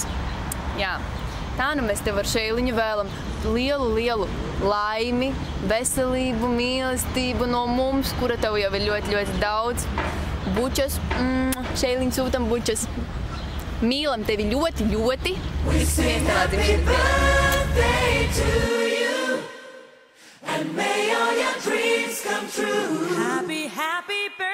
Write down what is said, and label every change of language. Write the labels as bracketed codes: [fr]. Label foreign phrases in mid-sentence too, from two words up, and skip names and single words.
[lv] Jā, tā mēs tev ar Šēliņu vēlam lielu laimi, veselību, mīlestību no mums, kura tev jau ir ļoti daudz. Bučas, Šēliņu sūtam bučas. Mīlam tevi ļoti. Tiksimies tavā dzimšanas dienā. [en] And may all your dreams come true. Happy